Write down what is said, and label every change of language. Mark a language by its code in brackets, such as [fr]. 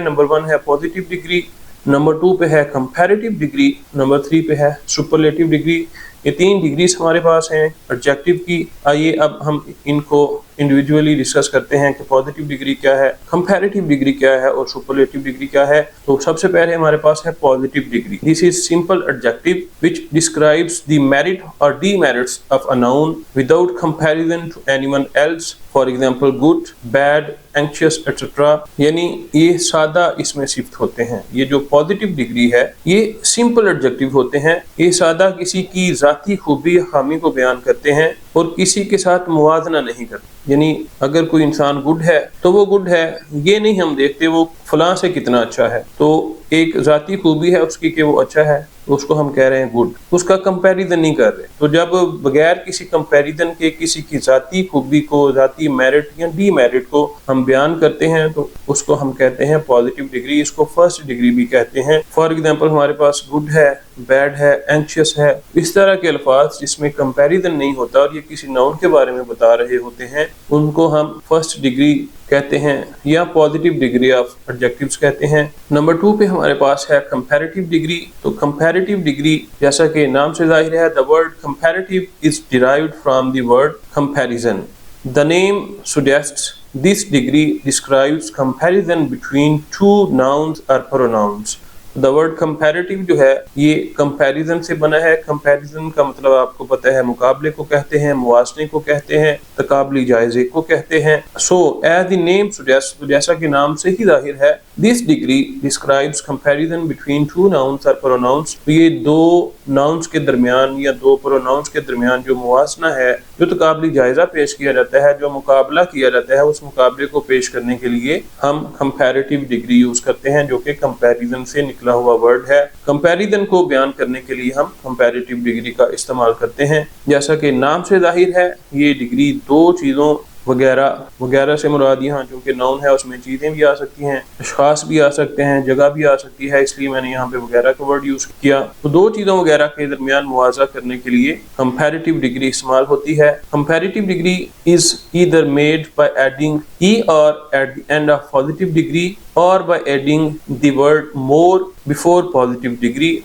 [ur] Number 1 ہے positive degree, number 2 پہ ہے کمپیریٹیو ڈگری، نمبر 3 پہ ہے سپرلیٹیو ڈگری. یہ 3 ڈگریز ہمارے پاس ہیں ایڈجیکٹو کی. آئیے اب ہم ان کو انڈیویجولی ڈسکس کرتے ہیں کہ پازیٹیو ڈگری کیا ہے, کمپیریٹیو ڈگری کیا ہے اور سپرلیٹیو ڈگری کیا ہے. تو سب سے پہلے ہمارے پاس ہے positive degree. [en] This is simple adjective which describes the merit or demerits of a noun without comparison to anyone else. For example, good, bad, anxious, etc. [ur] یعنی یہ سادہ اس میں صفت ہوتے ہیں. یہ جو پازیٹیو ڈگری ہے یہ سمپل ایڈجیکٹو ہوتے ہیں. یہ سادہ کسی کی ذاتی خوبی یا خامی کو بیان کرتے ہیں اور کسی کے ساتھ موازنہ نہیں کرتے. یعنی اگر کوئی انسان گڈ ہے تو وہ گڈ ہے, یہ نہیں ہم دیکھتے وہ فلاں سے کتنا اچھا ہے. تو ایک ذاتی خوبی ہے اس کی کہ وہ اچھا ہے, اس کو ہم کہہ رہے ہیں گڈ, اس کا کمپیریزن نہیں کر رہے. تو جب بغیر کسی کمپیریزن کے کسی کی ذاتی خوبی کو, ذاتی میرٹ یا ڈی میرٹ کو ہم بیان کرتے ہیں تو اس کو ہم کہتے ہیں پازیٹیو ڈگری. اس کو فرسٹ ڈگری بھی کہتے ہیں. فار ایگزامپل ہمارے پاس گڈ ہے, بیڈ ہے, اینکشیس ہے, اس طرح کے الفاظ جس میں کمپیریزن نہیں ہوتا اور یہ کسی ناؤن کے بارے میں بتا رہے ہوتے ہیں, ان کو ہم فرسٹ ڈگری کہتے ہیں یا پازیٹیو ڈگری آف ایڈجیکٹیوز کہتے ہیں. نمبر 2 پہ ہمارے پاس ہے کمپیریٹیو ڈگری. تو کمپیریٹیو ڈگری جیسا کہ نام سے ظاہر ہے, [en] the word comparative is derived from the word comparison. The name suggests this degree describes comparison between two nouns or pronouns. The word comparative [ur] جو ہے یہ comparison سے بنا ہے. comparison کا مطلب آپ کو پتہ ہے مقابلے کو کہتے ہیں, موازنے کو کہتے ہیں, تقابلی جائزے کو کہتے ہیں. [en] So as the name suggests, [ur] جیسا کہ نام سے ہی ظاہر ہے, [en] this degree describes comparison between two nouns or pronouns. [ur] یہ 2 nouns کے درمیان یا 2 pronouns کے درمیان جو موازنہ ہے, جو تقابلی جائزہ پیش کیا جاتا ہے, جو مقابلہ کیا جاتا ہے, اس مقابلے کو پیش کرنے کے لیے ہم comparative degree یوز کرتے ہیں, جو کہ comparison سے نکلا ہوا ورڈ ہے. کمپیریزن کو بیان کرنے کے لیے ہم کمپیریٹیو ڈگری کا استعمال کرتے ہیں. جیسا کہ نام سے ظاہر ہے یہ ڈگری 2 چیزوں وغیرہ وغیرہ سے مراد, یہاں چونکہ ناؤن ہے اس میں چیزیں بھی آ سکتی ہیں, اشخاص بھی آ سکتے ہیں, جگہ بھی آ سکتی ہے, اس لیے میں نے یہاں پہ وغیرہ کا ورڈ یوز کیا. تو 2 چیزوں وغیرہ کے درمیان موازنہ کرنے کے لیے کمپیریٹیو ڈگری استعمال ہوتی ہے. [en] Comparative degree is either made by adding er at the end of positive degree or by adding the word more before positive degree.